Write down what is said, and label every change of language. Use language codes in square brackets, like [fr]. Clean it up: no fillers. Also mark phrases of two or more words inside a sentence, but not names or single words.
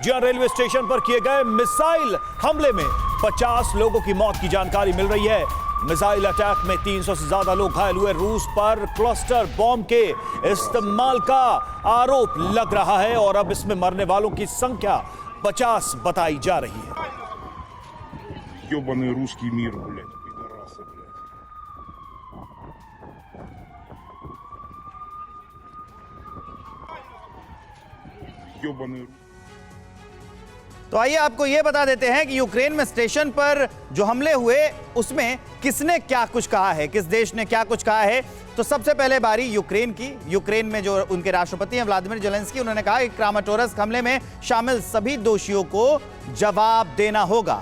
[hi] जहां रेलवे स्टेशन पर किए गए मिसाइल हमले में 50 लोगों की मौत की जानकारी मिल रही है। मिसाइल अटैक में 300 से ज्यादा लोग घायल हुए। रूस पर क्लस्टर बॉम्ब के इस्तेमाल का आरोप लग रहा है और अब इसमें मरने वालों की संख्या 50 बताई जा रही है। [ru] Ёбаный русский мир, блядь, пидорасы, блядь. Ёбаный. [hi] तो आइए आपको यह बता देते हैं कि यूक्रेन में स्टेशन पर जो हमले हुए उसमें किसने क्या कुछ कहा है, किस देश ने क्या कुछ कहा है। तो सबसे पहले बारी यूक्रेन की। यूक्रेन में जो उनके राष्ट्रपति हैं व्लादिमीर ज़ेलेंस्की, उन्होंने कहा कि क्रामाटोर्स्क हमले में शामिल सभी दोषियों को जवाब देना होगा।